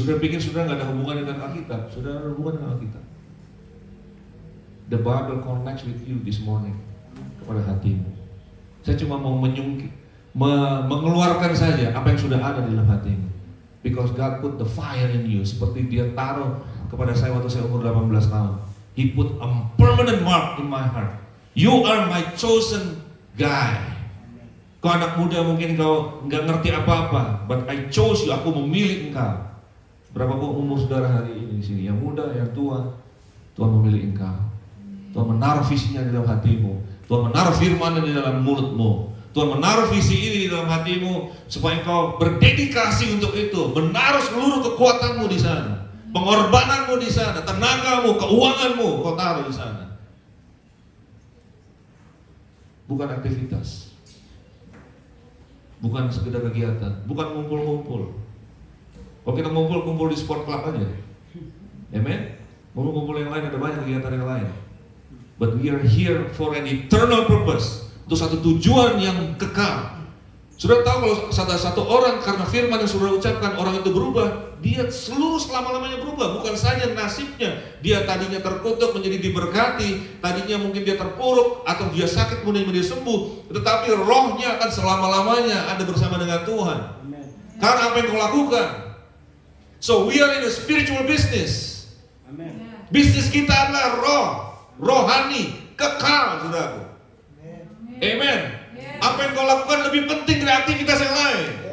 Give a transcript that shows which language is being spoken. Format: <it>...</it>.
<id>Saudara pikir saudara nggak ada hubungan dengan Alkitab? Saudara ada hubungan dengan Alkitab.</id> <en>The Bible connects with you this morning,</en> <id>kepada hatimu. Saya cuma mau mengeluarkan saja apa yang sudah ada di dalam hatimu.</id> <en>Because God put the fire in you.</en> <id>Seperti Dia taruh kepada saya waktu saya umur 18 tahun.</id> <en>He put a permanent mark in my heart. You are my chosen guy.</en> <id>Kau anak muda mungkin kau nggak ngerti apa-apa,</id> <en>but I chose you.</en> <id>Aku memilih engkau. Berapapun umur saudara hari ini di sini, yang muda, yang tua, Tuhan memilih engkau. Tuhan menaruh visinya di dalam hatimu. Tuhan menaruh firman di dalam mulutmu. Tuhan menaruh visi ini di dalam hatimu supaya engkau berdedikasi untuk itu, menaruh seluruh kekuatanmu di sana, pengorbananmu di sana, tenagamu, keuanganmu kau taruh di sana. Bukan aktivitas, bukan sekedar kegiatan, bukan ngumpul-ngumpul. Kalau kita ngumpul di sport club aja, amen. Ngumpul yang lain ada banyak kegiatan yang lain.</id> <en>But we are here for an eternal purpose.</en> <id>Untuk satu tujuan yang kekal. Sudah tahu kalau satu orang karena firman yang sudah ucapkan orang itu berubah, dia seluruh selama-lamanya berubah. Bukan saja nasibnya, dia tadinya terkutuk menjadi diberkati, tadinya mungkin dia terpuruk atau dia sakit kemudian dia sembuh, tetapi rohnya akan selama-lamanya ada bersama dengan Tuhan. Karena apa yang kau lakukan.</id> <en>So we are in a spiritual business.</en> <id>Bisnis kita adalah rohani, kekal, saudaraku. Amen. Apa yang kau lakukan lebih penting dari aktivitas yang lain.</id>